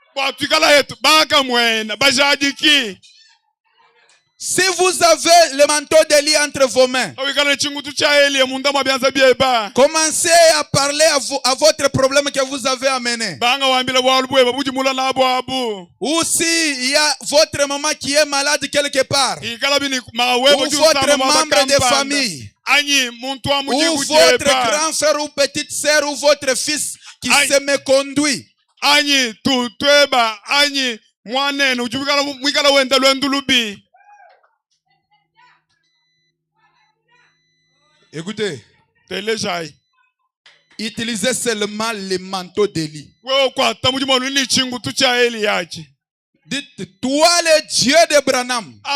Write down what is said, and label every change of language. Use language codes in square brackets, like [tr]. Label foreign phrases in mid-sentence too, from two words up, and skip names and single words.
[fr] Si vous avez le manteau d'Élie entre vos mains, commencez à parler à votre problème que vous avez amené. Ou s'il y a votre maman qui est malade quelque part, ou votre membre de famille, ou votre grand frère ou petite sœur ou votre fils qui se méconduit. [lua] Anyi tutweba anyi mwanene ujubikala mwikala wenda lwendulubi. [fr] Écoutez. [lua] Telejai. [fr] Utilisez seulement les manteaux d'Élie. Dites, toi le Dieu de Branham.